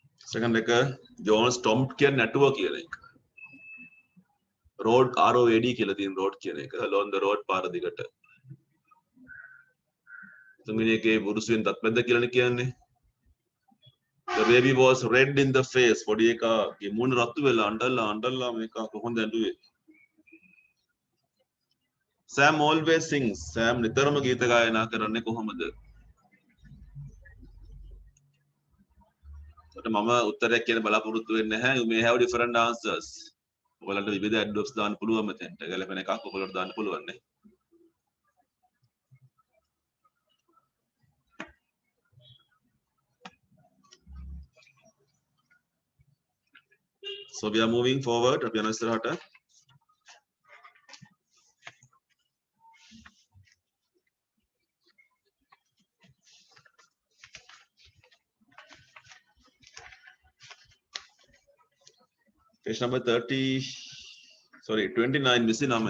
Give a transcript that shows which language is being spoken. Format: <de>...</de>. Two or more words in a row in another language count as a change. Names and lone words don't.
<si>second එක John Stomp කියන නැටුව කියන එක.</si> <en>road ROAD</en> <si>කියලා තියෙන road කියන එක</si> <en>along the road</en> <si>පාර දිගට. තුන්වෙනි එකේ බුරුසුවෙන් දත් මැද්ද කියලානේ කියන්නේ.</si> <en>The baby was red in the face.</en> <si>පොඩි එකාගේ මූණ රතු වෙලා අඬලා මේක කොහොමද ඇඬුවේ?</si> <en>Sam always sings.</en> <si>Sam නිතරම ගීත ගායනා කරන්නේ කොහොමද? මම උත්තරයක් කියන බලාපොරොත්තු වෙන්නේ නැහැ.</si> <en>You may have different answers.</en> <si>ඔයාලට විවිධ adverbs දාන්න පුළුවන් මෙතෙන්ට. ගැලපෙන එකක් ඔයාලට දාන්න පුළුවන් නේ.</si> <en>So we are moving forward.</en> <si>අපි යන ඉස්සරහට.</si> <en>Page number 29 missing name.</en>